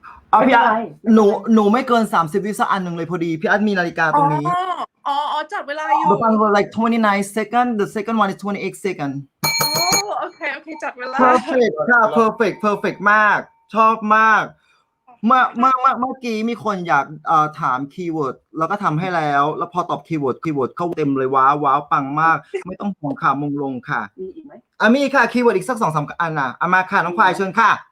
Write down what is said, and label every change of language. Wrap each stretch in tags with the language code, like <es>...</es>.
<th>เอาพี่อาร์หนูไม่เกิน30 วิสักอันหนึ่งเลยพอดีพี่อาร์มีนาฬิกาตรงนี้ จัดเวลาอยู่</th> <en>The one was like 29 seconds the second one is 28 seconds</en> <th>โอเคจัดเวลา perfect ค่ะ perfect มากชอบมากเมื่อกี้มีคนอยากถามคีย์เวิร์ดแล้วก็ทำให้แล้วพอตอบคีย์เวิร์ดเข้าเต็มเลยว้าวปังมากไม่ต้องห่วงค่ะมงลงค่ะ มีอีกไหม มีค่ะคีย์เวิร์ดอีกสัก 2-3 อันนะมาค่ะน้องควายเชิญค่ะ</th>